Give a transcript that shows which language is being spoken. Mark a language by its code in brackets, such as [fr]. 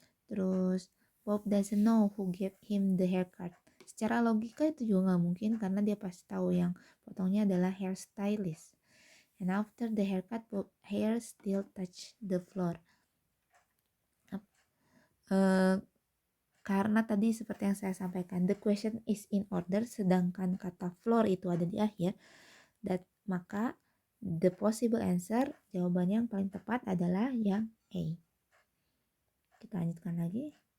[en] Terus Bob doesn't know who gave him the haircut. [id] Secara logika itu juga nggak mungkin karena dia pasti tahu yang potongnya adalah hairstylist. [en] And after the haircut, Bob's hair still touch the floor. [id] Karena tadi seperti yang saya sampaikan, [en] the question is in order, [id] sedangkan kata floor itu ada di akhir, maka [en] the possible answer, [id] jawabannya yang paling tepat adalah yang A. Kita lanjutkan lagi.